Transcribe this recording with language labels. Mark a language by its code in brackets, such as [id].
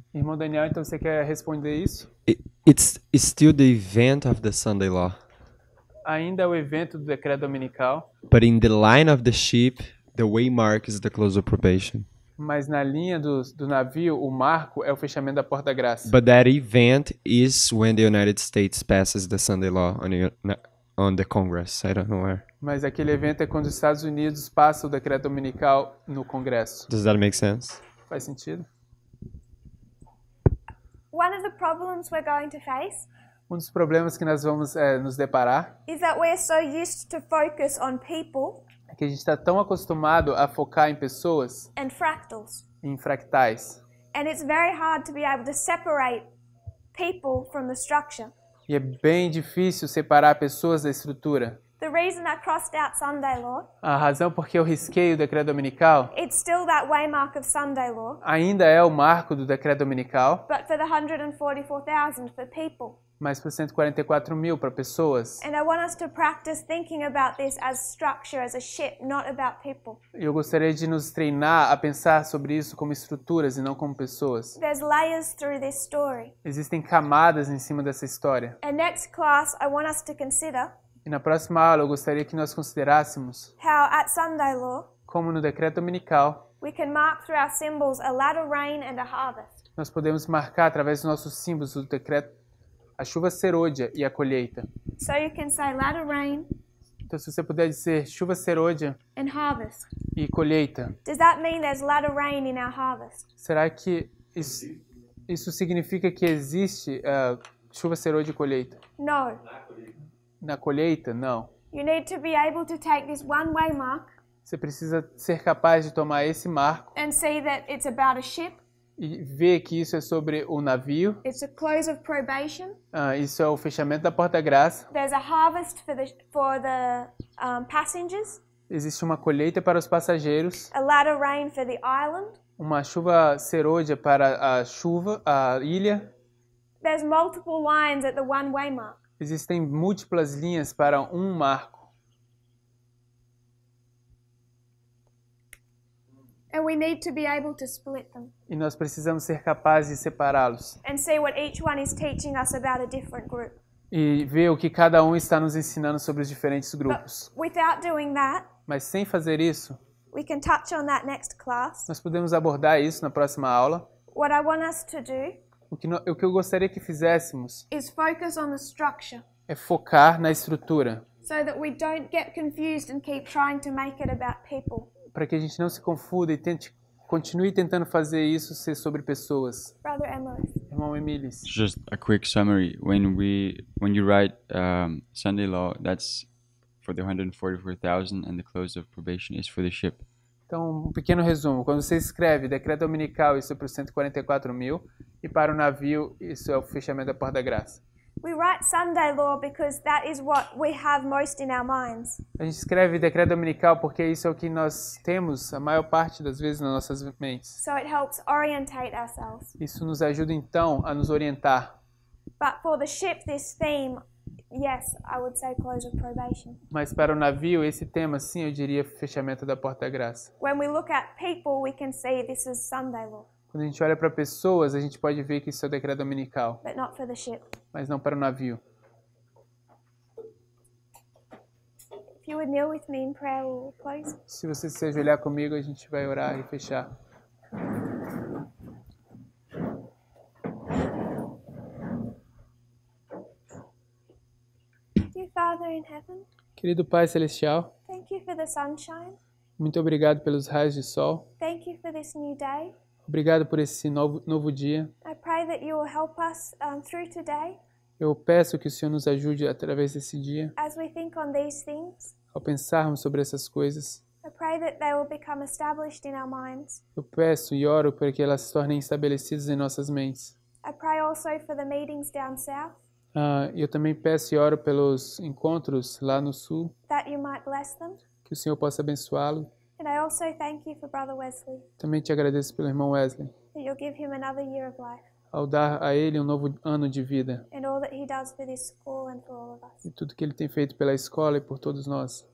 [pt] Irmão Daniel, então você quer responder isso? [en] It's still the event of the Sunday law. [pt] Ainda é o evento do decreto dominical, [en] But in the line of the ship, the waymark is the close of probation. [pt] mas na linha do navio, o marco é o fechamento da porta da graça. [en] But that event is when the United States passes the Sunday law on the Congress. I don't know where. [pt] Mas aquele evento é quando os Estados Unidos passam o decreto dominical no Congresso. [en] Does that make sense? [pt] Faz sentido? [en] One of the problems we're going to face [pt] Um dos problemas que nós vamos nos deparar [en] is that we're so used to focus on people [pt] é que a gente está tão acostumado a focar em pessoas, [en] and fractals. [pt] em fractais. [en] And it's very hard to be able to separate people from the structure. [pt] E é bem difícil separar pessoas da estrutura. [en] The reason I crossed out Sunday law, [pt] A razão porque eu risquei o decreto dominical [en] it's still that waymark of Sunday law, [pt] ainda é o marco do decreto dominical, [en] but for the 144,000 for people. [pt] mas para 144 mil para pessoas. [en] And I want us to practice thinking about this as structure, as a ship, not about people. [pt] E eu gostaria de nos treinar a pensar sobre isso como estruturas e não como pessoas. [en] There's layers through this story. [pt] Existem camadas em cima dessa história. [en] And next class, I want us to consider [pt] E na próxima aula eu gostaria que nós considerássemos [en] how at Sunday Law [pt] como no decreto dominical [en] we can mark through our symbols a latter rain and a harvest. [pt] nós podemos marcar através dos nossos símbolos do decreto a chuva serôdia e a colheita. [en] So you can say latter rain [pt] Então, se você puder dizer chuva serôdia [en] and harvest. [pt] e colheita, [en] Does that mean there's latter rain in our harvest? [pt] será que isso significa que existe chuva serôdia e colheita? [en] No. [pt] Na colheita, não. [en] You need to be able to take this one-way mark [pt] Você precisa ser capaz de tomar esse marco [en] and see that it's about a ship. [pt] e ver que isso é sobre o navio. [en] It's a close of probation. [pt] Isso é o fechamento da porta da graça. [en] There's a harvest for the passengers. [pt] Existe uma colheita para os passageiros. [en] A latter rain for the island. [pt] Uma chuva serôdia para a ilha. [en] There's multiple lines at the one-way mark. [pt] Existem múltiplas linhas para um marco. [en] And we need to be able to split them [pt] E nós precisamos ser capazes de separá-los. [en] and see what each one is teaching us about a different group. [pt] E ver o que cada um está nos ensinando sobre os diferentes grupos. [en] Without doing that, [pt] Mas sem fazer isso, [en] we can touch on that next class. [pt] nós podemos abordar isso na próxima aula. [en] What I want us to do [pt] O que eu gostaria que fizéssemos [en] is focus on the structure [pt] é focar na estrutura, [en] so that we don't get confused and keep trying to make it about people. [pt] para que a gente não se confunda e continue tentando fazer isso ser sobre pessoas. [en] Brother Emily. [pt] Irmão Emilis. [en] Just a quick summary. When you write Sunday Law, that's for the 144,000, and the close of probation is for the ship. [pt] Então, um pequeno resumo. Quando você escreve decreto dominical, isso é para os 144 mil, e para o navio, isso é o fechamento da porta da graça. [en] We write Sunday Law because that is what we have most in our minds. [pt] A gente escreve decreto dominical porque isso é o que nós temos a maior parte das vezes nas nossas mentes. [en] So it helps orientate ourselves. [pt] Isso nos ajuda então a nos orientar. [en] But for the ship, this theme, yes, I would say close of probation. [pt] Mas para o navio, esse tema, sim, eu diria fechamento da porta da graça. [en] When we look at people, we can see this is Sunday Law, [pt] Quando a gente olha para pessoas, a gente pode ver que isso é o decreto dominical, [en] but not for the ship. [pt] mas não para o navio. [en] If you would kneel with me in prayer, we'll close. [pt] Se você se ajoelhar comigo, a gente vai orar e fechar. [en] Dear Father in heaven, [pt] Querido Pai Celestial, [en] thank you for the sunshine. [pt] muito obrigado pelos raios de sol. [en] Thank you for this new day. [pt] Obrigado por esse novo dia. [en] I pray that you will help us through today [pt] Eu peço que o Senhor nos ajude através desse dia, [en] as we think on these things. [pt] ao pensarmos sobre essas coisas. [en] I pray that they will become established in our minds. [pt] Eu peço e oro para que elas se tornem estabelecidas em nossas mentes. [en] I pray also for the meetings down south, [pt] Eu também peço e oro pelos encontros lá no sul, [en] that you might bless them. [pt] que o Senhor possa abençoá-lo. [en] And I also thank you for Brother Wesley, [pt] Também te agradeço pelo irmão Wesley, [en] that you'll give him another year of life, [pt] ao dar a ele um novo ano de vida [en] and all that he does for this school and for all of us. [pt] e tudo que ele tem feito pela escola e por todos nós.